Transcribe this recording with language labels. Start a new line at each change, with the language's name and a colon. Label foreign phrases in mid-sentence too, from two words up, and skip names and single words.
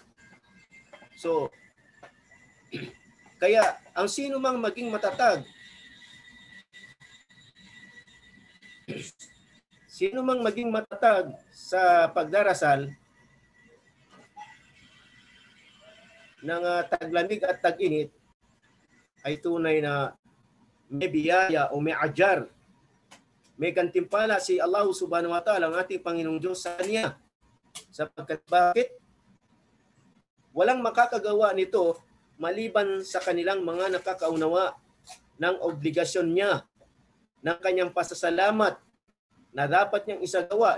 Filipino: So kaya ang sino mang maging matatag Sino mang maging matatag sa pagdarasal ng taglamig at tag-init ay tunay na may biyaya o may ajar. May gantimpala si Allah
Arabic: سبحانه وتعالى,
Filipino: ang ating Panginoong Diyos sa kanya. Sapagkat bakit? Walang makakagawa nito maliban sa kanilang mga nakakaunawa ng obligasyon niya, ng kanyang pasasalamat na dapat niyang isagawa.